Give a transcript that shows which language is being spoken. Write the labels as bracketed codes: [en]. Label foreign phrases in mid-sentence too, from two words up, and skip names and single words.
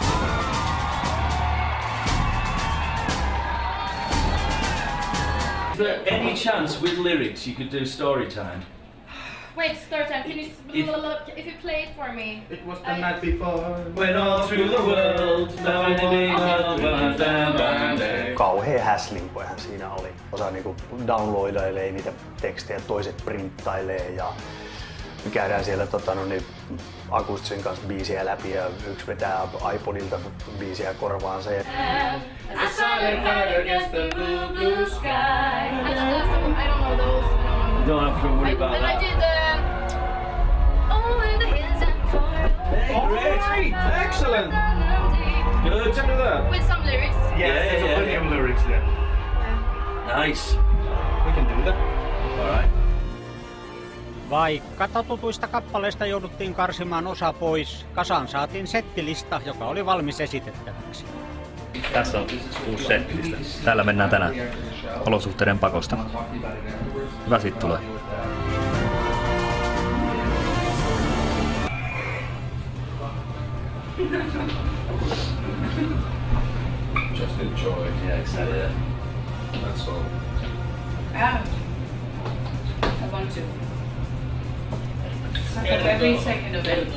[en] Is there any chance with lyrics you could do story time? Wait, story time. Can you if you play it for me? It was the night before. When all through the world. [fi] Kauhea häslinkoihan siinä oli. Osa niinku downloadailee niitä tekstejä, toiset printtailee ja Me käydään siellä akustisen kanssa biisiä läpi ja yksi vetää iPodilta biisiä korvaansa. [en] I don't know those. You don't have to worry about And I that. did over the hills and far away. Great! Excellent! Good to do that. With some lyrics. Yeah. Plenty of lyrics there. Nice. We can do that. All right. [fi] Vaikka totutuista kappaleista jouduttiin karsimaan osa pois, kasaan saatiin settilista, joka oli valmis esitettäväksi. Tässä on uusi settilista. Täällä mennään tänään olosuhteiden pakosta. Hyvä siitä tulee. [en] Just enjoy. Yeah, exactly. That's all. I want to. Every second of it.